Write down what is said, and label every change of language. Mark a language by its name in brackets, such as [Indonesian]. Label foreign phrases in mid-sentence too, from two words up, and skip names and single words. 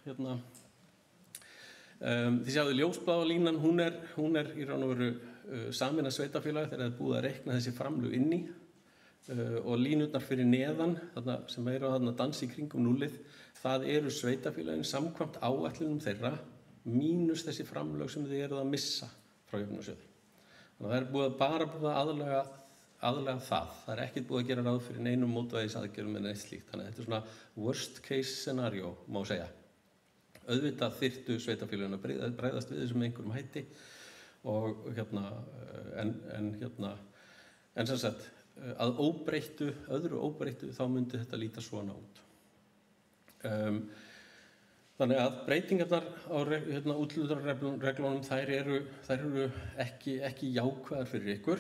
[Icelandic] þið sjáu ljósbláa línan, hún er í raun og veru sameinað sveitarfélag þegar það er búið að reikna þessi framlög inn í, og línurnar fyrir neðan, sem eru að dansa í kringum núllið, það eru sveitarfélagin samkvæmt áætlunum þeirra mínus þessi framlög sem þið eruð að missa frá Jöfnunarsjóði. Þannig að það er bara búið að aðlega það. Það er ekkert búið að gera ráð fyrir neinum mótvægisaðgerðum en neitt slíkt. Þannig að þetta er svona [English] worst case scenario, [Icelandic] má segja. Auðvitað þyrftu sveitarfélögin að bregðast við þessum einhverjum hætti og en sem sagt að öðru óbreyttu þá myndi þetta líta svona út. Þannig að breytingarnar á úthlutunarreglunum þær eru ekki jákvæðar fyrir ykkur.